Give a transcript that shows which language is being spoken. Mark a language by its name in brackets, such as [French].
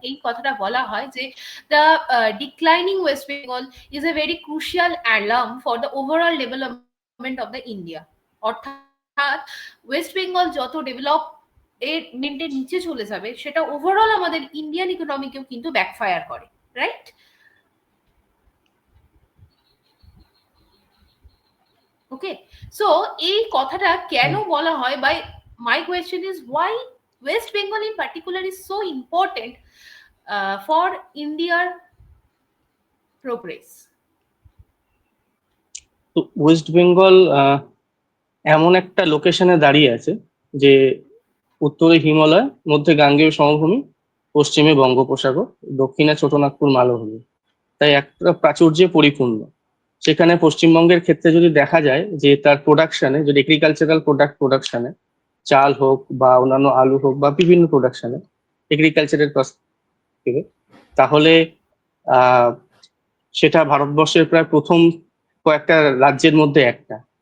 [Bangla] এই কথাটা বলা হয় যে [English] The declining West Bengal is a very crucial alarm for the overall development of the India. [Bangla] অর্থাৎ ওয়েস্ট বেঙ্গল যত ডেভেলপ এর মিনিটের নিচে চলে যাবে, সেটা ওভারঅল আমাদের ইন্ডিয়ান ইকোনমিকেও কিন্তু ব্যাকফায়ার করে, রাইট? [English] okay, so [Bangla] এই কথাটা কেন বলা হয়, [English] By my question is why West Bengal in particular is so important for India's progress? [Bangla] তো ওয়েস্ট বেঙ্গল এমন একটা লোকেশনে দাঁড়িয়ে আছে যে উত্তরে হিমালয়, মধ্যে গাঙ্গেয় সমভূমি, পশ্চিমে বঙ্গোপসাগর, দক্ষিণে ছোটনাগপুর মালভূমি, তাই একটা প্রাচুর্যে পরিপূর্ণ। সেখানে পশ্চিমবঙ্গের ক্ষেত্রে যদি দেখা যায় যে তার প্রোডাকশনে, যদি এগ্রিকালচারাল প্রোডাকশনে, চাল হোক বা অন্যান্য আলু হোক বা বিভিন্ন প্রোডাকশনে এগ্রিকালচারের থেকে, তাহলে আহ সেটা ভারতবর্ষের প্রায় প্রথম কয়েকটা রাজ্যের মধ্যে একটা।